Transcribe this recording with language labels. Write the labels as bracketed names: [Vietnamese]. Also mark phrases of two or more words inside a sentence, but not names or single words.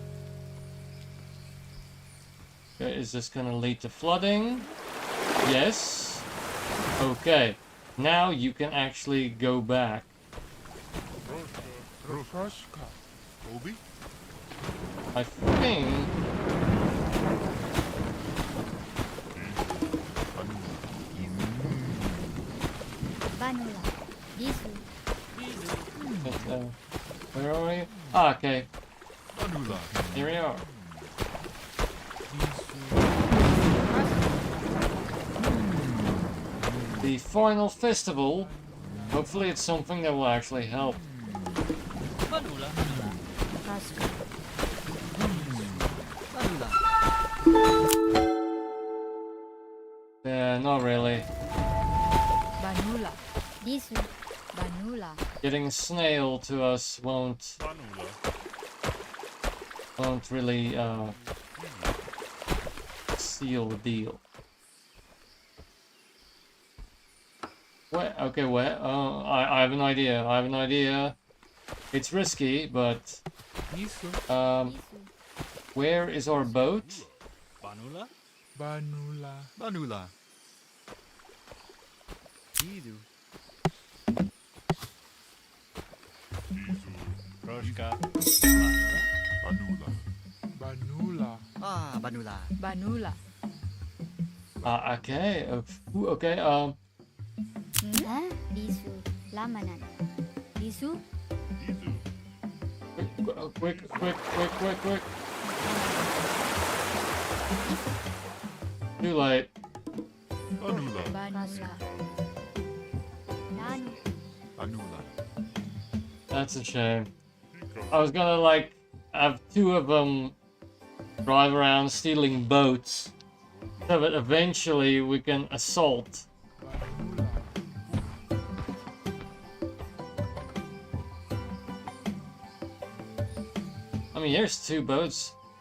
[English] Okay, is this gonna lead to flooding? Yes. Okay. Now you can actually go back. Ruska. Obi. I think. Banula. Isu. Where are we? Ah, okay. Anula. Here we are. The final festival. Hopefully it's something that will actually help. Banula. Roska. Banula. Yeah, not really. Banula. Isu. Banula. Getting a snail to us won't really seal the deal. Where? Okay, where? I have an idea. I have an idea. It's risky, but Isu. Isu. where is our boat? Banula. Banula. Anula. Idu. Roshka. Anula. Banula. Banula. Banula. Okay. Okay. Hah? Disu. Lamanan. Disu. Izu. Quick. Too late. Banula. Banula. Danu. Banula. That's a shame. Nico. I was gonna like have two of them drive around stealing boats, so that eventually we can assault. Banula. I mean, here's two boats.